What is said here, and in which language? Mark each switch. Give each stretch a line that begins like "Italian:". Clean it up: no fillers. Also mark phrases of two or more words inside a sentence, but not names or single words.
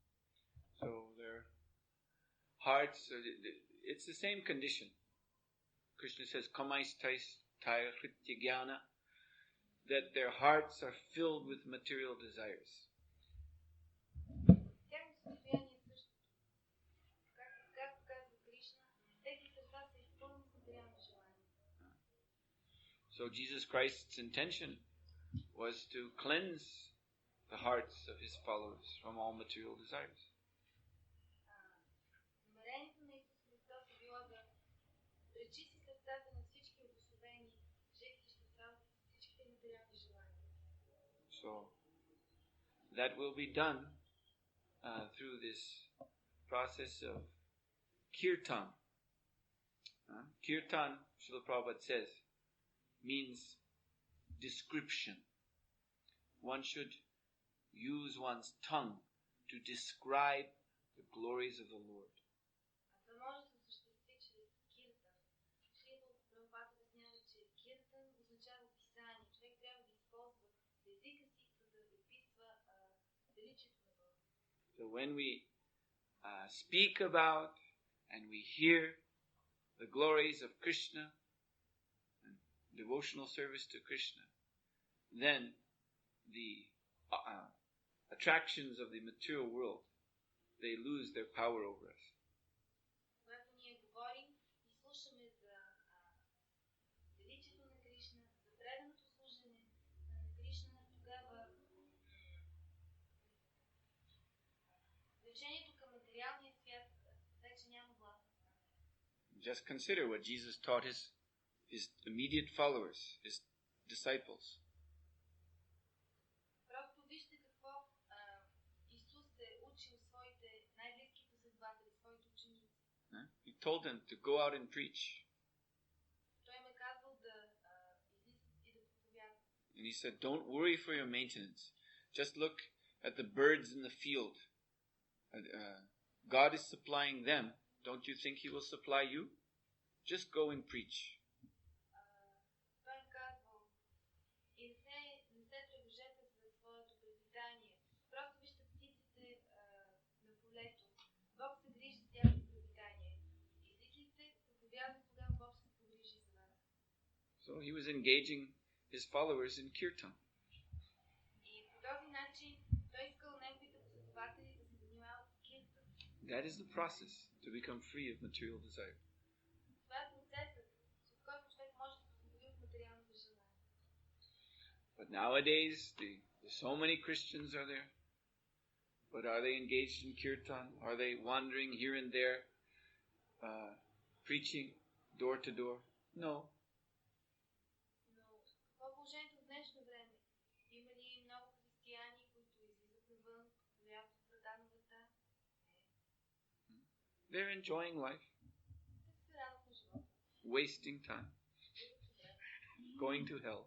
English: So their hearts, it's the same condition. Krishna says,
Sanskrit: Kamaistaistaya hritya jnana,
English: that their hearts are filled with material desires.
Bulgarian: Тяхното състояние е същото. Както казва Кришна, техни сърца са изпълнени с материални желания.
English: So Jesus Christ's intention was to cleanse the hearts of his followers from all material desires.
Bulgarian: Намерението на Исус Христос е било да пречисти сърцата на всички обособени жертви сърца от всичките материални желания.
English: So that will be done through this process of kirtan. Kirtan, Srila Prabhupada says, means description. One should use one's tongue to describe the glories of the Lord.
Bulgarian: Това може да се осъществи чрез киртан. Шрила Прабхупада обяснява, че киртан означава описание. Човек трябва да използва езика си, за да описва величието на Бога.
English: So when we speak about and we hear the glories of Krishna and devotional service to Krishna, then the attractions of the material world, they lose their power over us.
Bulgarian: Когато ние говорим и слушаме за величието на Кришна, за преданото служене на Кришна, тогава влечението към материалния свят вече няма власт.
English: Just consider what Jesus taught his immediate followers, his disciples.
Bulgarian: Просто вижте какво Исус е учил своите най-близки последователи, своите ученици.
English: He told them to go out and preach.
Bulgarian: Той им е казал да излизат и да проповядват.
English: And he said, don't worry for your maintenance. Just look at the birds in the field. God is supplying them. Don't you think he will supply you? Just go and preach.
Bulgarian: Той им казвал, и не се тревожете за своето препитание. Просто вижте птиците на полето. Бог се грижи за тяхното препитание. Излизайте, проповядвайте, тогава Бог ще се погрижи за вас.
English: So he was engaging his followers in kirtan.
Bulgarian: И по този начин той искал неговите последователи да се занимават с киртан.
English: That is the process to become free of material desire.
Bulgarian: Това е процесът, с който човек може да се освободи от материалните желания.
English: But nowadays, so many Christians are there. But are they engaged in kirtan? Are they wandering here and there, preaching door to door? No.
Bulgarian: Но какво е положението в днешно време? Има ли много християни, които излизат навън, проповядват от врата на врата?
English: They're enjoying life,
Bulgarian: Те се радват на живота.
English: wasting time, going to hell.